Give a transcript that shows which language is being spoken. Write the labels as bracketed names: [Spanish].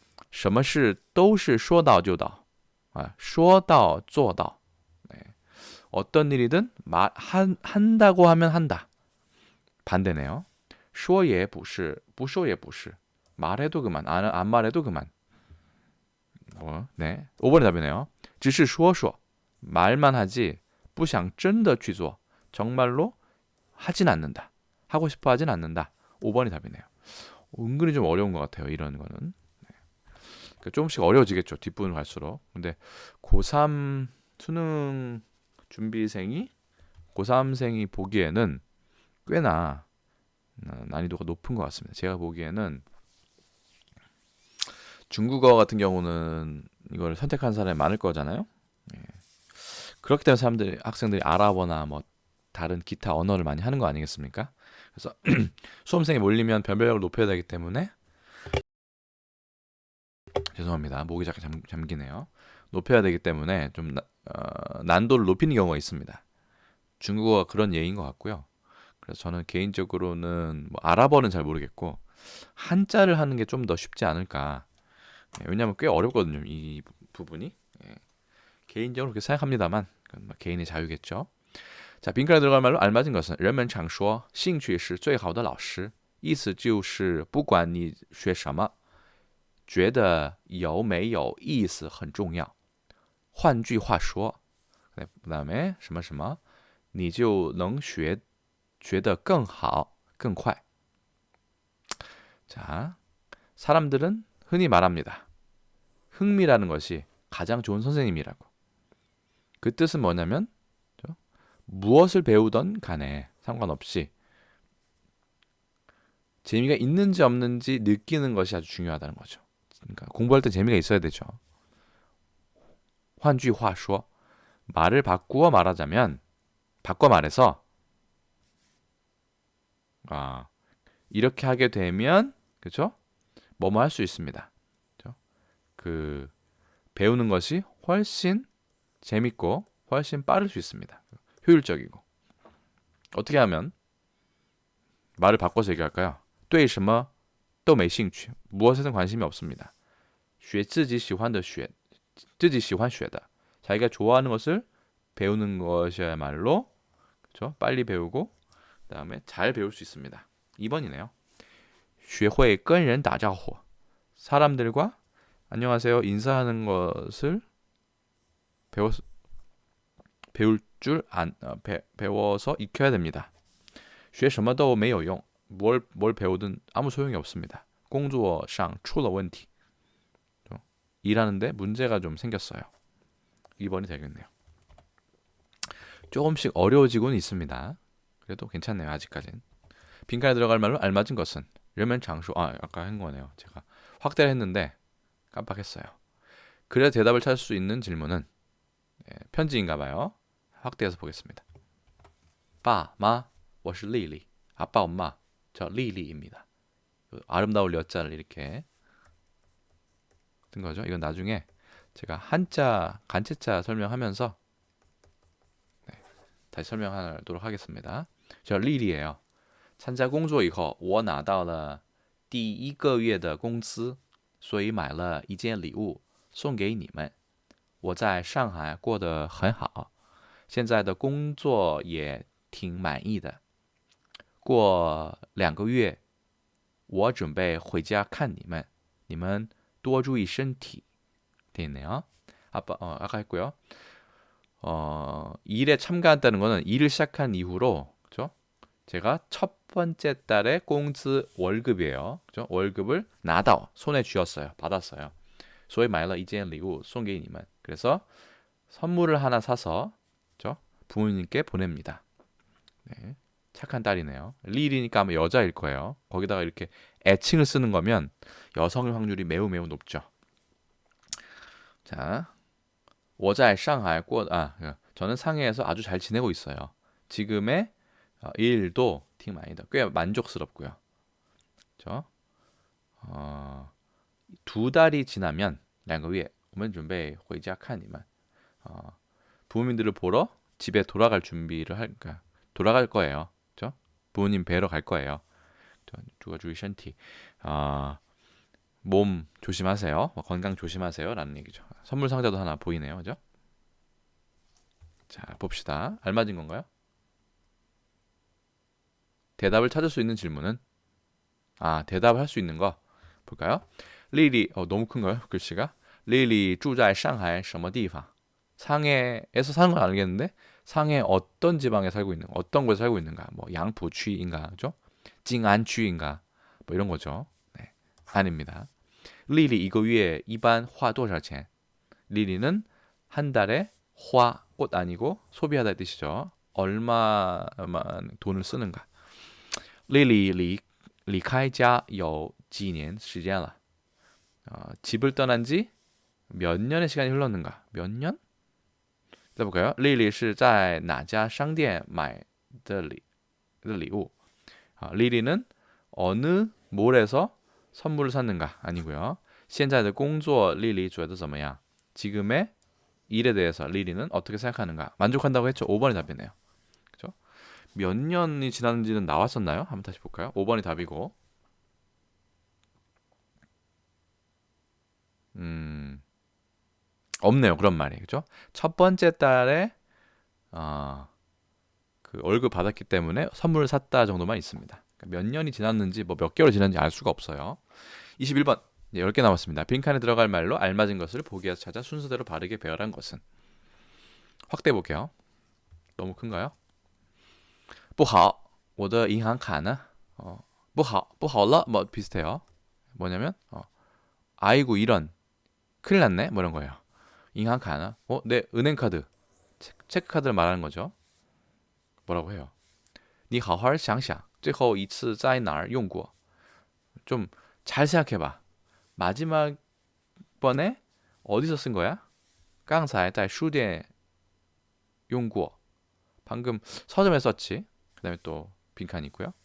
[Chinese] 什么事都是说到就到.说到做到. [Korean] 네. 어떤 일이든 한다고 하면 한다. 반대네요. [Chinese] 说也不是,不说也不是. [Korean] 말해도 그만, 안 말해도 그만. 네. 5번의 답이네요. [Chinese] 只是说说. [Korean] 말만 하지, [Chinese] 不想真的去做. [Korean] 정말로 하진 않는다. 하고 싶어 하진 않는다. 5번이 답이네요. 은근히 좀 어려운 것 같아요. 이런 거는. 그러니까 조금씩 어려워지겠죠. 뒷부분 갈수록. 근데 고3 수능 준비생이 고3생이 보기에는 꽤나 난이도가 높은 것 같습니다. 제가 보기에는 중국어 같은 경우는 이걸 선택한 사람이 많을 거잖아요. 예. 그렇기 때문에 학생들이 아랍어나 뭐 다른 기타 언어를 많이 하는 거 아니겠습니까? 그래서 수험생이 몰리면 변별력을 높여야 되기 때문에 죄송합니다. 목이 잠깐 잠기네요. 높여야 되기 때문에 좀 난도를 높이는 경우가 있습니다. 중국어가 그런 예인 것 같고요. 그래서 저는 개인적으로는 뭐 아랍어는 잘 모르겠고 한자를 하는 게 좀 더 쉽지 않을까. 왜냐하면 꽤 어렵거든요. 이 부분이. 개인적으로 그렇게 생각합니다만 그건 뭐 개인의 자유겠죠. 자, 빈칸에 들어갈 말로 알맞은 것은 [Chinese] 人们常说兴趣是最好的老师意思就是不管你学什么觉得有没有意思很重要换句话说 [Korean] 그다음에 [Chinese] 什么什么你就能学得更好更快 [Korean] 자, 사람들은 흔히 말합니다. 흥미라는 것이 가장 좋은 선생님이라고. 그 뜻은 뭐냐면 무엇을 배우던 간에 상관없이 재미가 있는지 없는지 느끼는 것이 아주 중요하다는 거죠. 그러니까 공부할 때 재미가 있어야 되죠. [Chinese] 换句话说 [Korean] 말을 바꿔 말해서 이렇게 하게 되면 그렇죠? 뭐뭐 할 수 있습니다. 그렇죠? 그 배우는 것이 훨씬 재밌고 훨씬 빠를 수 있습니다. 효율적이고. 어떻게 하면 말을 바꿔서 얘기할까요? [Chinese] 对什么都没兴趣 [Korean] 무엇에든 관심이 없습니다. [Chinese] 学自己喜欢的学自己喜欢学的 [Korean] 자기가 좋아하는 것을 배우는 것이야말로 그렇죠? 빨리 배우고 그다음에 잘 배울 수 있습니다. 2번이네요. [Chinese] 学会跟人打招呼 [Korean] 사람들과 안녕하세요. 인사하는 것을 배울 줄 배워서 익혀야 됩니다. [Chinese] 学什么都没有用. [Korean] 뭘 배우든 아무 소용이 없습니다. [Chinese] 工作上出了问题. [Korean] 일하는데 문제가 좀 생겼어요. 2번이 되겠네요. 조금씩 어려워지고는 있습니다. 그래도 괜찮네요. 아직까진. 빈칸에 들어갈 말로 알맞은 것은 려면 장수. 아까 한 거네요. 제가 확대를 했는데 깜빡했어요. 그래야 대답을 찾을 수 있는 질문은 편지인가 봐요. 확대해서 보겠습니다. [Chinese] 爸妈我是丽丽. [Korean] 아빠 엄마 저 리리입니다. 아름다울 여자를 이렇게 뜬 거죠. 이건 나중에 제가 한자 간체자 설명하면서 다시 설명하도록 하겠습니다. 저 리리예요. [Chinese] 参加工作以后我拿到了第一个月的工资所以买了一件礼物送给你们我在上海过得很好现在的工作也挺满意的过2个月我准备回家看你们你们多注意身体 [Korean] 돼 있네요. 아까 했고요. 일에 참가한다는 거는 일을 시작한 이후로 그죠? 제가 첫 번째 달에 공즈 월급이에요. 그죠? 월급을 나다 손에 쥐었어요. 받았어요. [Chinese] 所以买了一件礼物送给你们. [Korean] 그래서 선물을 하나 사서 그죠? 부모님께 보냅니다. 네, 착한 딸이네요. 리리니까 아마 여자일 거예요. 거기다가 이렇게 애칭을 쓰는 거면 여성일 확률이 매우 높죠. 자, [Chinese] 我在上海过 [Korean] 저는 상해에서 아주 잘 지내고 있어요. 지금의 일도 [Chinese] 挺满意的. [Korean] 꽤 만족스럽고요. 그렇죠? 2달이 지나면 [Chinese] 2个月我们准备回家看你们. [Korean] 부모님들을 보러 집에 돌아갈 준비를 돌아갈 거예요. 그렇죠? 부모님 뵈러 갈 거예요. 주거 주의身体. 몸 조심하세요. 건강 조심하세요. 라는 얘기죠. 선물 상자도 하나 보이네요. 그죠? 자, 봅시다. 알맞은 건가요? 대답을 찾을 수 있는 질문은 대답할 수 있는 거 볼까요? 리리 너무 큰가요? 글씨가? [Chinese] 리리 住在上海什么地方? [Korean] 상해에서 사는 건 알겠는데 상해 어떤 지방에 살고 있는가? 어떤 곳에 살고 있는가? 뭐 양푸취인가? 그죠? 징안취인가? 뭐 이런 거죠. 네. 아닙니다. [Chinese] 리리 1个月一般花多少钱? [Korean] 리리는 한 달에 꽃 아니고 소비하다 뜻이죠. 얼마만 돈을 쓰는가? [Chinese] 리리 离开家有几年时间了? [Korean] 집을 떠난 지 몇 년의 시간이 흘렀는가? 몇 년? 해볼까요? [Chinese] 리리 是在哪家商店买的礼物? [Korean] 리리는 어느 몰에서 선물을 샀는가? 아니고요. [Chinese] 现在的工作 리리 觉得怎么样? [Korean] 지금의 일에 대해서 리리는 어떻게 생각하는가? 만족한다고 했죠. 5번이 답이네요. 그렇죠? 몇 년이 지났는지는 나왔었나요? 한번 다시 볼까요? 5번이 답이고. 없네요. 그런 말이. 그죠? 첫 번째 달에 그 월급 받았기 때문에 선물을 샀다 정도만 있습니다. 그러니까 몇 년이 지났는지 몇 개월 지났는지 알 수가 없어요. 21번. 10개 남았습니다. 빈칸에 들어갈 말로 알맞은 것을 보기에서 찾아 순서대로 바르게 배열한 것은. 확대해 볼게요. 너무 큰가요? [Chinese] 不好我的银行卡呢? 不好了 [Korean] 뭐 비슷해요. 뭐냐면 아이고 이런 큰일 났네 뭐 이런 거예요. [Chinese] 银行卡呢? [Korean] 내 은행카드 체크카드를 말하는 거죠. 뭐라고 해요? [Chinese] 你好好想想最后一次在哪儿用过? [Korean] 좀 잘 생각해봐. 마지막 번에 어디서 쓴 거야? [Chinese] 刚才在书店用过. [Korean] 방금 서점에 썼지. 그 다음에 또 빈칸이 있고요.